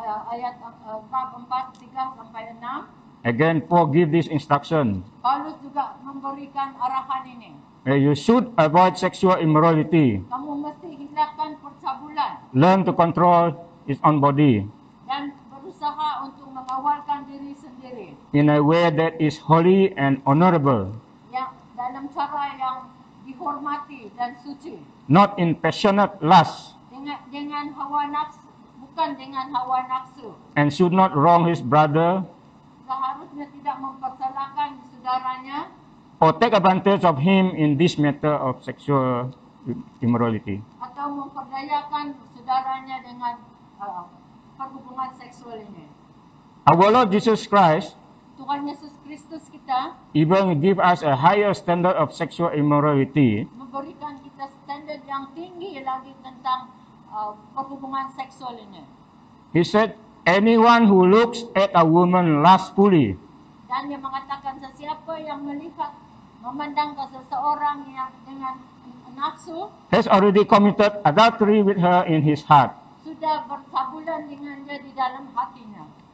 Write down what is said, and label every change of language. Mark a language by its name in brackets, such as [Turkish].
[Malay] ayat bab 4, 3 sampai 6, [English] again Paul give this instruction. [Malay] Paulus juga memberikan arahan ini. [English] You should avoid sexual immorality, [Malay] Kamu mesti hilangkan percabulan [English] learn to control its own body [Malay] dan berusaha untuk mengawalkan diri sendiri [English] in a way that is holy and honorable. [Malay] yang dalam cara yang dihormati dan suci. [English] not in passionate lust, [Malay] Dengan hawa nafsu, bukan dengan hawa nafsu. [English] and should not wrong his brother [Malay] Seharusnya tidak mempersalahkan saudaranya [English] or take advantage of him in this matter of sexual immorality. [Malay] atau memperdayakan saudaranya dengan perhubungan seksual ini. [English] Our Lord Jesus Christ [Malay] Tuhan Yesus Kristus kita [English] even give us a higher standard of sexual immorality [Malay] memberikan kita standar yang tinggi lagi tentang perhubungan seksual ini. [English] He said, anyone who looks at a woman lustfully [Malay] Dan dia mengatakan sesiapa yang melihat, memandang ke seseorang yang dengan nafsu, [English] has already committed adultery with her in his heart. [Malay] sudah bercabulan dengan dia di dalam hatinya.